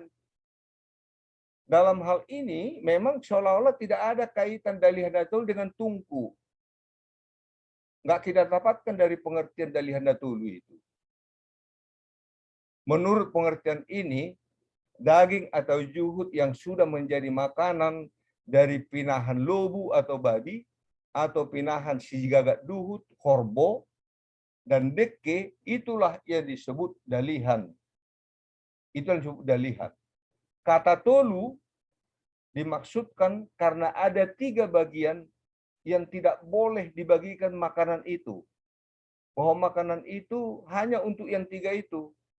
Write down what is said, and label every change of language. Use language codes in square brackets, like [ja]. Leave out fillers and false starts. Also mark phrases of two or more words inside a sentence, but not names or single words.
[id] Dalam hal ini memang seolah-olah tidak ada kaitan Dalihan Natolu dengan tungku. Nggak kita dapatkan dari pengertian Dalihan Natolu itu. Menurut pengertian ini, daging atau juhud yang sudah menjadi makanan dari [bbc] pinahan lobu [id] atau babi, atau [bbc] pinahan si gagak duhut, [id] korbo, dan deke, itulah yang disebut dalihan. Itu yang disebut dalihan. Kata tolu dimaksudkan karena ada 3 bagian yang tidak boleh dibagikan makanan itu. Bahwa makanan itu hanya untuk yang 3 itu.